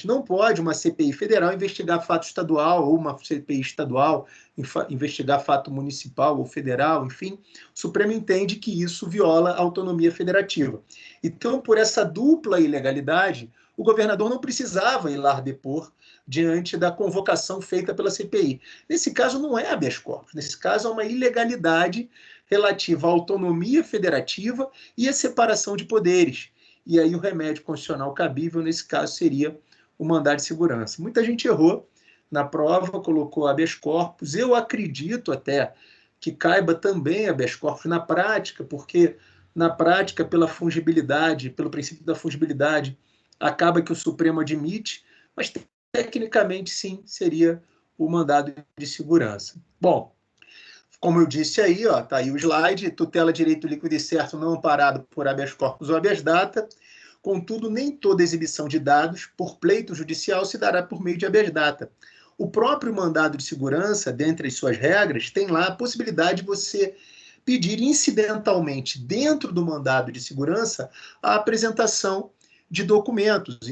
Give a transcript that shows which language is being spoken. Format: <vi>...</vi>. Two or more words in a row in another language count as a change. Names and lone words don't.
<pt>Não pode uma CPI federal investigar fato estadual ou uma CPI estadual investigar fato municipal ou federal, enfim. O Supremo entende que isso viola a autonomia federativa. Então, por essa dupla ilegalidade, o governador não precisava ir lá depor diante da convocação feita pela CPI. Nesse caso, não é</pt> <la>habeas corpus.</la> <pt>Nesse caso, é uma ilegalidade relativa à autonomia federativa e à separação de poderes. E aí o remédio constitucional cabível, nesse caso, seria o mandado de segurança. Muita gente errou na prova, colocou</pt> <la>habeas corpus.</la> <pt>Eu acredito até que caiba também</pt> <la>habeas corpus</la> <pt>na prática, porque na prática, pela fungibilidade, pelo princípio da fungibilidade, acaba que o Supremo admite, mas tecnicamente, sim, seria o mandado de segurança. Bom, como eu disse aí, está aí o slide, tutela direito líquido e certo não amparado por</pt> <la>habeas corpus</la> <pt>ou</pt> <la>habeas data.</la> <pt>Contudo, nem toda exibição de dados por pleito judicial se dará por meio de</pt> <la>habeas data.</la> <pt>O próprio mandado de segurança, dentre as suas regras, tem lá a possibilidade de você pedir incidentalmente, dentro do mandado de segurança, a apresentação de documentos.</pt>